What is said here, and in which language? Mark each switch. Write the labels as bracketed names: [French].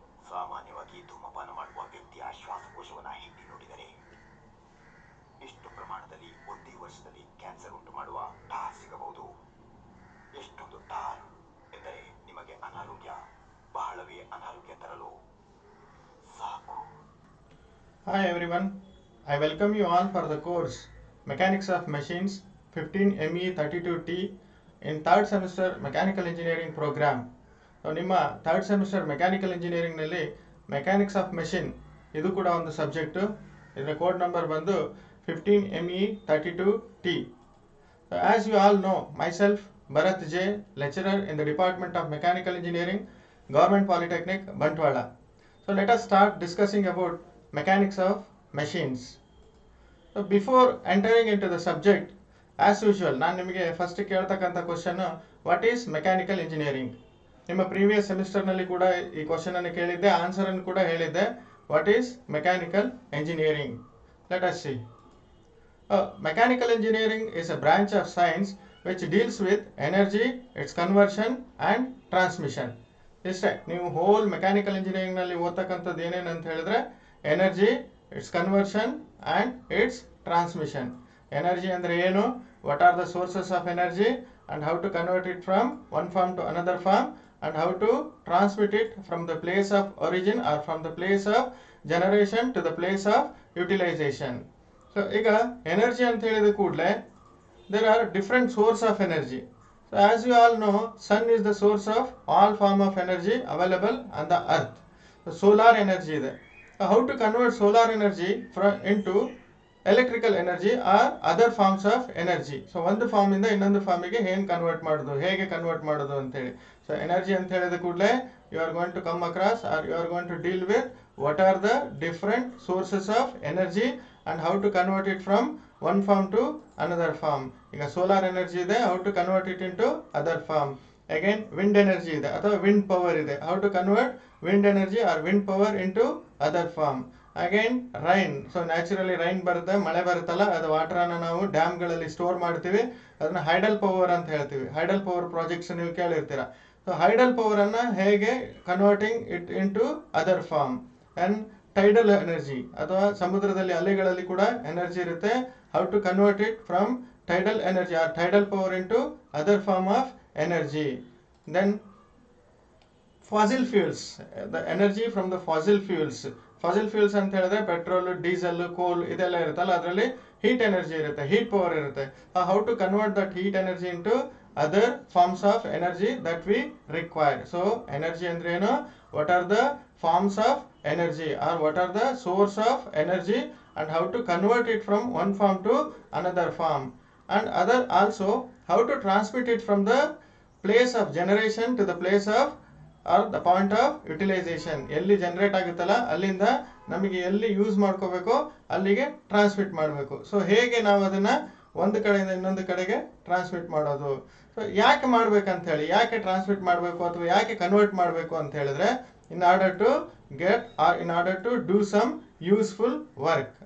[Kannada] ಸಾಮಾನ್ಯವಾಗಿ ಧೂಮಪಾನ ಮಾಡುವ ವ್ಯಕ್ತಿಯ ಶ್ವಾಸಕೋಶವನ್ನು ಹಿಂಡಿ ನೋಡಿದರೆ ಎಷ್ಟು ಪ್ರಮಾಣದಲ್ಲಿ ಒಂದೇ ವರ್ಷದಲ್ಲಿ ಕ್ಯಾನ್ಸರ್ ಉಂಟು ಮಾಡುವ ಟಾರ್ ಸಿಗಬಹುದು. ಎಷ್ಟೊಂದು ಟಾರ್ ಎಂದರೆ ನಿಮಗೆ ಅನಾರೋಗ್ಯ, ಬಹಳವೇ ಅನಾರೋಗ್ಯ ತರಲು ಸಾಕು. [English] Hi everyone, I welcome you all for the course Mechanics of Machines 15 ME 32T in 3rd semester Mechanical Engineering program. [Kannada] ನಿಮ್ಮ 3rd semester Mechanical Engineering ನಲ್ಲಿ Mechanics of Machine ಇದು ಕೂಡ ಒಂದು ಸಬ್ಜೆಕ್ಟು. ಇದರ ಕೋಡ್ ನಂಬರ್ ಬಂದು 15 ME 32T. [English] As you all know, myself Bharat J, lecturer in the Department of Mechanical Engineering, Government Polytechnic, Bantwala. So let us start discussing about mechanics of machines. So before entering into the subject, as usual, [Kannada] ನಾನು ನಿಮಗೆ first ಕೇಳ್ತಕ್ಕಂಥ question, [English] What is mechanical engineering? [Kannada] ನಿಮ್ಮ previous ಸೆಮಿಸ್ಟರ್ನಲ್ಲಿ ಕೂಡ ಈ question ಅನ್ನು ಕೇಳಿದ್ದೆ, answer ಅನ್ನು ಕೂಡ ಹೇಳಿದ್ದೆ. [English] What is mechanical engineering? Let us see. Mechanical engineering is a branch of science which deals with energy, its conversion and transmission. [Kannada] ಇಷ್ಟೇ, ನೀವು ಹೋಲ್ ಮೆಕ್ಯಾನಿಕಲ್ ಇಂಜಿನಿಯರಿಂಗ್ನಲ್ಲಿ ಓದ್ತಕ್ಕಂಥದ್ದು ಏನೇನಂತ ಹೇಳಿದ್ರೆ [English] Energy, its conversion and its transmission. Energy [Kannada] ಅಂದರೆ ಏನು, [English] What are the sources of energy and how to convert it from one form to another form and how to transmit it from the place of origin or from the place of generation to the place of utilization. So [Kannada] ಈಗ energy ಅಂತ ಹೇಳಿದ ಕೂಡಲೇ [English] there are different source of energy. So as you all know, sun is the source of all form of energy available on the earth. So solar energy [Kannada] ಇದೆ. [English] So how to convert solar energy into electrical energy or other forms of energy? [Kannada] So ಒಂದು form ಇಂದ ಇನ್ನೊಂದು ಫಾರ್ಮಿಗೆ ಹೇಗೆ convert ಮಾಡೋದು ಅಂತ ಹೇಳಿ. [English] So energy [Kannada] ಅಂತ ಹೇಳಿದ ಕೂಡಲೇ [English] you are going to come across or you are going to deal with what are the different sources of energy and how to convert it from one form to another form. ಈಗ solar energy ಇದೆ, how to convert it into other form. Again wind energy [Kannada] ಇದೆ ಅಥವಾ [English] Wind power ಇದೆ, how to convert wind energy or wind power into other form. [Kannada] Again rain, so naturally rain ಬರುತ್ತೆ, ಮಳೆ ಬರುತ್ತಲ್ಲ, ಅದು ವಾಟರನ್ನು ನಾವು ಡ್ಯಾಮ್ಗಳಲ್ಲಿ ಸ್ಟೋರ್ ಮಾಡ್ತೀವಿ, ಅದನ್ನ ಹೈಡಲ್ ಪವರ್ ಅಂತ ಹೇಳ್ತೀವಿ. [English] hydel power projects [Kannada] ನೀವು ಕೇಳಿರ್ತೀರ. [English] So hydel ಪವರನ್ನು ಹೇಗೆ converting it into other form. And tidal energy [Kannada] ಅಥವಾ ಸಮುದ್ರದಲ್ಲಿ ಅಲೆಗಳಲ್ಲಿ ಕೂಡ ಎನರ್ಜಿ ಇರುತ್ತೆ, [English] How to convert it from tidal energy or tidal power into other form of energy. Then fossil fuels, the energy from the fossil fuels [Kannada] ಅಂತ ಹೇಳಿದ್ರೆ petrol, diesel, ಕೋಲ್ ಇದೆಲ್ಲ ಇರುತ್ತಲ್ಲ, ಅದರಲ್ಲಿ ಹೀಟ್ ಎನರ್ಜಿ ಇರುತ್ತೆ, ಹೀಟ್ ಪವರ್ ಇರುತ್ತೆ. [English] How to convert that heat energy into other forms of energy that we require. So energy [Kannada] ಅಂದ್ರೆ ಏನು, [English] What are the forms of energy or what are the source of energy and how to convert it from one form to another form, and other also how to transmit it from the place of generation to the place of or the point of utilization. [Kannada] ಎಲ್ಲಿ generate ಆಗುತ್ತಲ್ಲ ಅಲ್ಲಿಂದ ನಮಗೆ ಎಲ್ಲಿ use ಮಾಡ್ಕೋಬೇಕು ಅಲ್ಲಿಗೆ transmit ಮಾಡಬೇಕು. So ಹೇಗೆ ನಾವು ಅದನ್ನ ಒಂದು ಕಡೆಯಿಂದ ಇನ್ನೊಂದು ಕಡೆಗೆ ಟ್ರಾನ್ಸ್ಮಿಟ್ ಮಾಡೋದು. ಸೊ ಯಾಕೆ ಮಾಡ್ಬೇಕಂತ ಹೇಳಿ, ಯಾಕೆ ಟ್ರಾನ್ಸ್ಮಿಟ್ ಮಾಡಬೇಕು ಅಥವಾ ಯಾಕೆ ಕನ್ವರ್ಟ್ ಮಾಡಬೇಕು ಅಂತ ಹೇಳಿದ್ರೆ, [English] in order to get or in order to do some useful work.